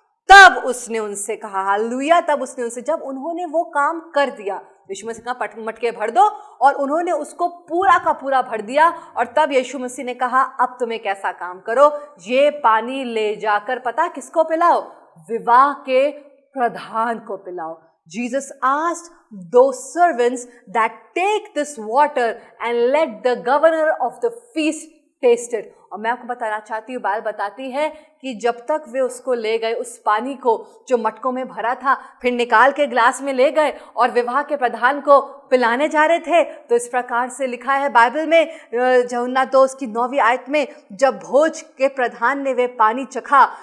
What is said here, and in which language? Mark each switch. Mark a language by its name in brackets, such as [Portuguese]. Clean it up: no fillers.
[Hindi] तब उसने उनसे कहा, हालेलुया, तब उसने उनसे, जब उन्होंने वो काम कर दिया, यीशु मसीह का मटके भर दो, और उन्होंने उसको पूरा का पूरा भर दिया। और तब यीशु मसीह ने कहा, अब तुम एक ऐसा काम करो, ये पानी ले जाकर पता किसको पिलाओ? विवाह के प्रधान को पिलाओ। [English] Jesus asked those servants that take this water and let the governor of the feast taste it. [Hindi] और मैं आपको बताना चाहती हूँ, बाइबल बताती है कि जब तक वे उसको ले गए, उस पानी को जो मटकों में भरा था, फिर निकाल के ग्लास में ले गए और विवाह के प्रधान को पिलाने जा रहे थे, तो इस प्रकार से लिखा है बाइबल में, यूहन्ना 2 उसकी 9वीं आयत में, जब भोज के प्रधान ने वे पानी चखा